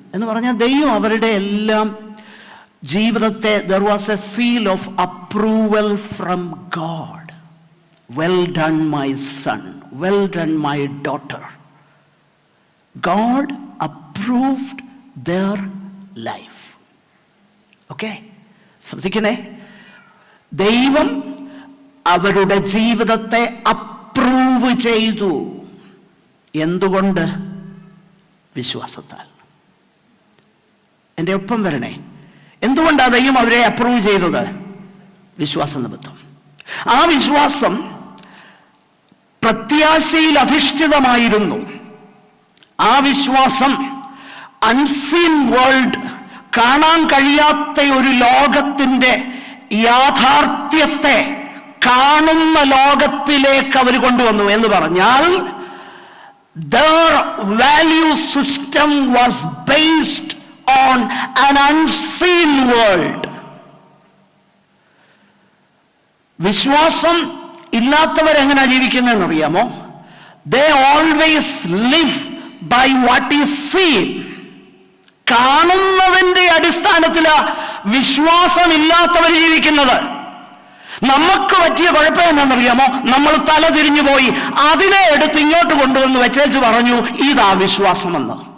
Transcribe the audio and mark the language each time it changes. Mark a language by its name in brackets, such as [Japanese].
[Malayalam] എന്ന് പറഞ്ഞാൽ ദൈവം അവരുടെ എല്ലാം ജീവിതത്തെ, [English] there was a seal of approval from God. Well done my son, well done my daughter. God approved their life. [Malayalam] Okay, ശ്രദ്ധിക്കണേ, ദൈവം അവരുടെ ജീവിതത്തെ അപ്രൂവ് ചെയ്തു. എന്തുകൊണ്ട്? വിശ്വാസത്താൽ. എൻ്റെ ഒപ്പം വരണേ. എന്തുകൊണ്ടാണ് ദൈവം അവരെ അപ്രൂവ് ചെയ്തത്? വിശ്വാസ നിമിത്തം. ആ വിശ്വാസം പ്രത്യാശയിൽ അധിഷ്ഠിതമായിരുന്നു. ആ വിശ്വാസം [English] unseen world, [Malayalam] കാണാൻ കഴിയാത്ത ഒരു ലോകത്തിൻ്റെ യാഥാർത്ഥ്യത്തെ കാണുന്ന ലോകത്തിലേക്ക് അവർ കൊണ്ടുവന്നു. എന്ന് പറഞ്ഞാൽ [English] their value system was based on an unseen world. [Malayalam] വിശ്വാസം ഇല്ലാത്തവരെങ്ങനെയാ ജീവിക്കുന്നതെന്ന് അറിയാമോ? [English] They always live by what is seen. [Malayalam] കാണുന്നതിൻ്റെ അടിസ്ഥാനത്തിലാണ് വിശ്വാസമില്ലാത്തവർ ജീവിക്കുന്നത്. നമുക്ക് പറ്റിയ കുഴപ്പം എന്താണെന്നറിയാമോ? നമ്മൾ തല തിരിഞ്ഞു പോയി അതിനെ എടുത്ത് ഇങ്ങോട്ട് കൊണ്ടുവന്ന് വെച്ചേച്ച് പറഞ്ഞു ഇതാ വിശ്വാസമെന്ന്.